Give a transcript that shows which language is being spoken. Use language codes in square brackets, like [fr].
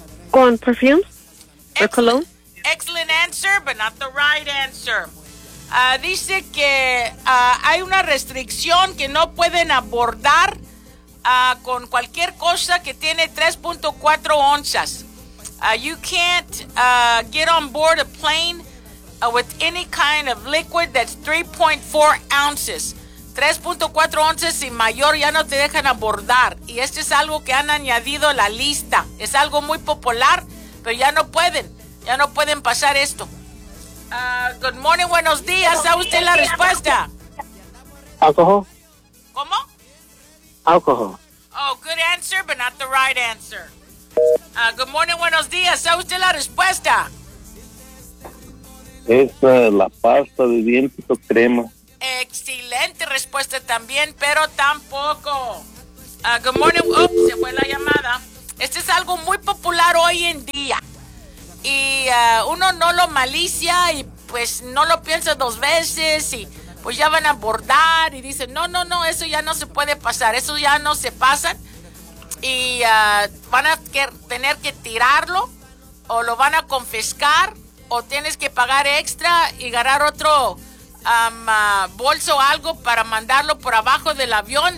[es] Con perfume. [en] Excellent, cologne. Excellent answer, but not the right answer. [es] Dice que hay una restricción que no pueden abordar con cualquier cosa que tiene 3.4 onzas. [en] You can't get on board a plane with any kind of liquid that's 3.4 ounces. [es] 3.4 onzas y mayor ya no te dejan abordar. Y esto es algo que han añadido a la lista. Es algo muy popular, pero ya no pueden. Ya no pueden pasar esto. [en] Good morning, [es] buenos días. ¿Sabe usted la respuesta? Alcohol. ¿Cómo? Alcohol. [en] Oh, good answer, but not the right answer. Good morning, [es] buenos días. ¿Sabe usted la respuesta? Esa es la pasta de dientes o crema. Excelente respuesta también, pero tampoco. [en] Good morning. [es] Oops, se fue la llamada. Este es algo muy popular hoy en día. y uno no lo malicia y pues no lo piensa dos veces y pues ya van a abordar y dicen, no, no, no, eso ya no se puede pasar, eso ya no se pasa y van a tener que tirarlo o lo van a confiscar o tienes que pagar extra y ganar otro bolso o algo para mandarlo por abajo del avión.